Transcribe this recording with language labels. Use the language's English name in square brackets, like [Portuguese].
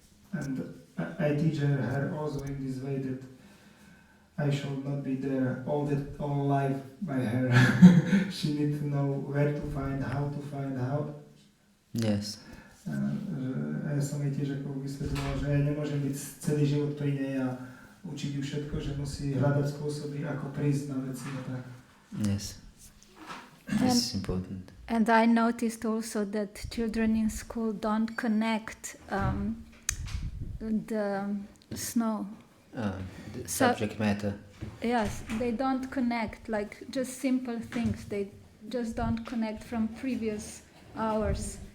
[English] And I teach her also in this way that I should not be there all life by her. She needs to know where to find, how to find, how. Yes. [Slovak] A ja som jej tiež ako vysvetľoval, že ja nemôžem byť celý život pri nej a učiť ju všetko, že musí hľadať spôsoby, ako prísť na veci a tak. [English] Yes. This is important. And I noticed also that children in school don't connect the snow. The subject matter. Yes, they don't connect, like just simple things. They just don't connect from previous hours.